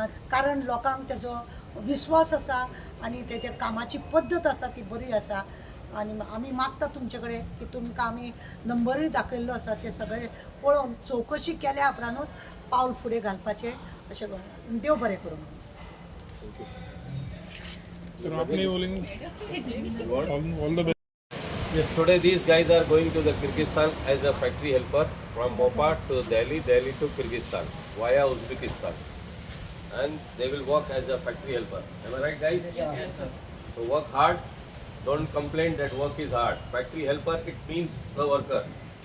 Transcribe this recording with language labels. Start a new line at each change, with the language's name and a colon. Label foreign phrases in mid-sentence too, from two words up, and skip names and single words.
Konkani: कारण लोकांक तेजो विश्वास आसा आनी तेज्या कामाची पद्दत आसा ती बरी आसा. आनी आमी मागता तुमचे कडेन की तुमकां आमी नंबरूय दाखयल्लो आसा ते सगळे पळोवन चवकशी केल्या उपरांतूच पावल फुडें घालपाचें अशें करून देव बरें करूं.
Hindi: सर आप नहीं बोलेंगे
English: all the best. Today these guys are going to the Kyrgyzstan as a factory helper from Mopa to Delhi, Delhi to Kyrgyzstan via Uzbekistan, and they will work as a factory helper. Am I right, guys? Yes, sir. So work hard. Don't complain that work is hard. Factory helper, it means the worker.